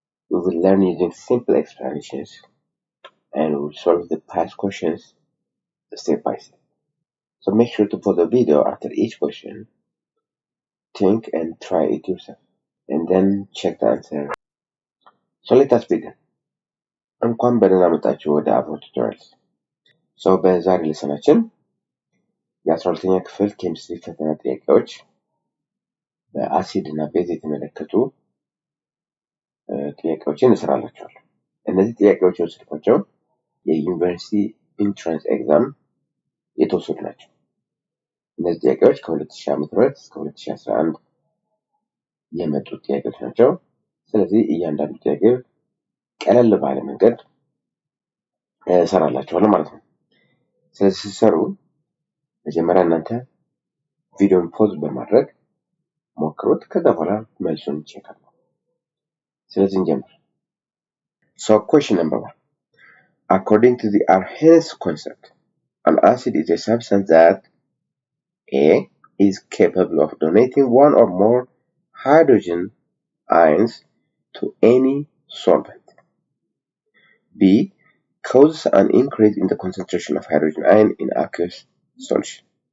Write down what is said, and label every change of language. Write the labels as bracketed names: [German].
[English] We will learn using simple explanations and we will solve the past questions step by step. So make sure to pause the video after each question, think and try it yourself, and then check the answer. So let us begin. [Amharic] እንኳን በደህና መጣችሁ ወደ አብሮ ቱቶሪያልስ። በዛሬ ሌሰናችን የ12ኛ ክፍል ኬሚስትሪ ፈተና ጥያቄዎች በአሲድ እና ቤዝ የተመለከቱ ጥያቄዎችን እንሰራላችኋለን። እነዚህ ጥያቄዎች የወሰድኳቸው የዩኒቨርሲቲ ኢንትራንስ ኤግዛም የተወሰዱ ናቸው። እነዚህ ጥያቄዎች ከ2000 ዓ.ም እስከ 2011 የመጡ ጥያቄዎች ናቸው። ስለዚህ እያንዳንዱ ጥያቄ ቀለል ባለ መንገድ እሰራላችኋለሁ ማለት ነው። ስለዚህ ሲሰሩ መጀመሪያ እናንተ ቪዲዮን ፖዝ በማድረግ ሞክሩት፣ ከዛ በኋላ መልሱን ቼክ አድርጉ። ስለዚህ እንጀምር። [English] So question number 1. According to the Arrhenius concept, an acid is a substance that A is capable of donating one or more hydrogen ions to any solvent. B causes an increase in the concentration of hydrogen ion in aqueous solution.